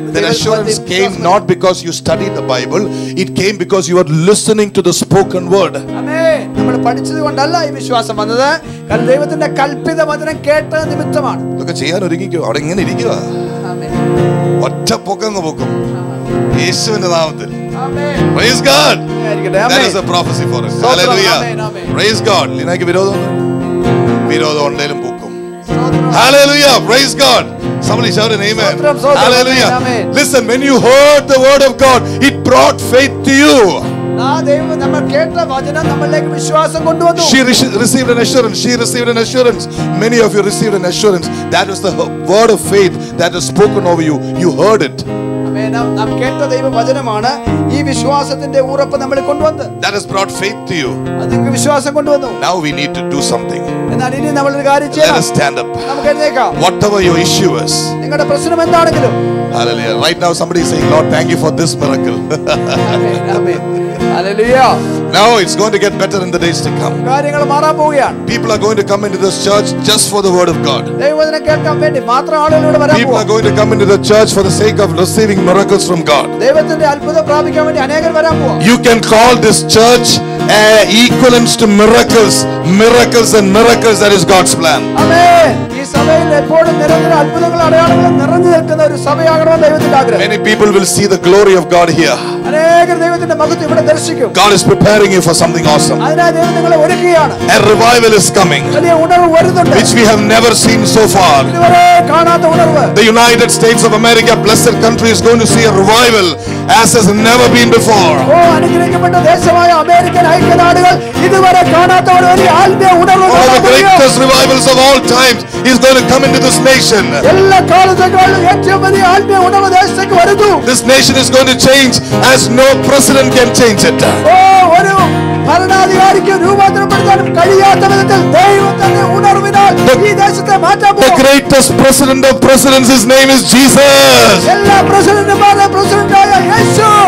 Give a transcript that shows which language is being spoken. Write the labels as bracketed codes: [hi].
[en] That assurance came not because you studied the Bible, it came because you were listening to the spoken word. [ml] ആമേൻ. നമ്മൾ പഠിച്ചത് കൊണ്ടല്ല ഈ വിശ്വാസം വന്നത്, കാരണം ദൈവത്തിന്റെ കൽപ്പിത വചനം കേട്ട നിമിത്തമാണ്. ഇതൊക്കെ ചെയ്യാൻ ഒരുങ്ങിക്കോ. അവിടെ ഇങ്ങനെ ഇരിക്കുക. ആമേൻ. ഒറ്റ പൊക്കങ്ങ് പൊക്കും യേശുവിന്റെ നാമത്തിൽ. ആമേൻ. [en] Praise God. [ml] ആയിരിക്കട്ടെ. [en] That [ml] amen. [en] is a prophecy for us. [ml] സ്തോത്രം. [en] Hallelujah. [ml] ആമേൻ, ആമേൻ. [en] Praise God. [ml] നിനക്ക് വിരോധം ഉണ്ടെങ്കിലും പൊക്കും. സ്തോത്രം. [en] Hallelujah. Praise God. Somebody shout an amen. [ml] സ്തോത്രം, സ്തോത്രം. [en] Hallelujah. [ml] Amen. [en] Listen, when you heard the word of God, it brought faith to you. [ml] ആ ദൈവം നമ്മൾ കേട്ട വചനം നമ്മളിലേക്ക് വിശ്വാസം കൊണ്ടുവന്നു. [en] She received an assurance. She received an assurance. Many of you received an assurance. That was the word of faith that was spoken over you. You heard it. [ml] ആമേൻ. നാം കേട്ട ദൈവ വചനമാണ് ഈ വിശ്വാസത്തിന്റെ ഉറപ്പ് നമ്മളിൽ കൊണ്ടുവന്നത്. [en] That has brought faith to you. [ml] അത് നിങ്ങൾക്ക് വിശ്വാസം കൊണ്ടുവന്നു. [en] Now we need to do something. [ml] എന്നാൽ ഇനി നമ്മൾ ഒരു കാര്യം [en] Let [ml] ചെയ്യണം. [en] us stand up. [ml] നമുക്ക് എഴുന്നേൽക്കാം. [en] Whatever your issue is. [ml] നിങ്ങളുടെ പ്രശ്നം എന്താണെങ്കിലും. [en] Hallelujah. Right now somebody is saying, Lord, thank you for this miracle. [ml] Amen. Amen. Hallelujah. [en] Now it's going to get better in the days to come. [ml] കാര്യങ്ങൾ മാറാൻ പോവുകയാണ്. [en] People are going to come into this church just for the word of God. [ml] ദൈവവചനം കേൾക്കാൻ വേണ്ടി മാത്രം ആളുകൾ ഇവിടെ വരാൻ [en] People are [ml] പോവുകയാണ്. [en] going to come into the church for the sake of receiving miracles from God. ദൈവത്തിന്റെ അത്ഭുതം പ്രാപിക്കാൻ വേണ്ടി അനേകർ വരാൻ പോവുകയാണ്. You can call this church equivalents to miracles and miracles. That is God's plan. [ml] ആമേൻ. ഈ സഭയിൽ എപ്പോഴും നിരന്തരം അത്ഭുതങ്ങളും അടയാളങ്ങളും നിറഞ്ഞു നിൽക്കുന്ന ഒരു സഭയാകണമെന്ന് ദൈവത്തിന്റെ ആഗ്രഹം. [en] Many people will see the glory of God here. [ml] അനേകർ ദൈവത്തിന്റെ മഹത്വം ഇവിടെ ദർശിക്കും. [en] God is preparing you for something awesome. [ml] അതിനായി ദൈവം നിങ്ങളെ ഒരുക്കുകയാണ്. [en] A revival is coming, [ml] വലിയ ഉണർവ് വരുന്നുണ്ട്. [en] which we have never seen so far. [ml] ഇതുവരെ കാണാത്ത ഉണർവ്. [en] The United States of America, blessed country, is going to see a revival as has never been before. [ml] ഓ അനുഗ്രഹിക്കപ്പെട്ട ദേശമായ അമേരിക്കൻ ഐക്യനാടുകൾ ഇതുവരെ കാണാത്ത ഒരു വലിയ ആത്മീയ ഉണർവ് [en] One of the [ml] കാണാൻ കഴിയും. [en] greatest revivals of all times is going to come into this nation. [ml] എല്ലാ കാലത്തേക്കാളും ഏറ്റവും വലിയ ആത്മീയ ഉണർവ് ദേശത്തേക്ക് വരുന്നു. [en] This nation is going to change as no president can change it. [ml] ഓ ഒരു ഭരണാധികാരിക്ക് രൂപാന്തരപ്പെടുത്താനും കഴിയാത്ത വിധത്തിൽ ദൈവം തന്നെ ഉണർവിനാൽ ഈ ദേശത്തെ മാറ്റാൻ [en] The [ml] പോകും. [en] greatest president of presidents, his name is Jesus. [ml] എല്ലാ പ്രസിഡന്റുമാരുടെ പ്രസിഡന്റായ യേശു.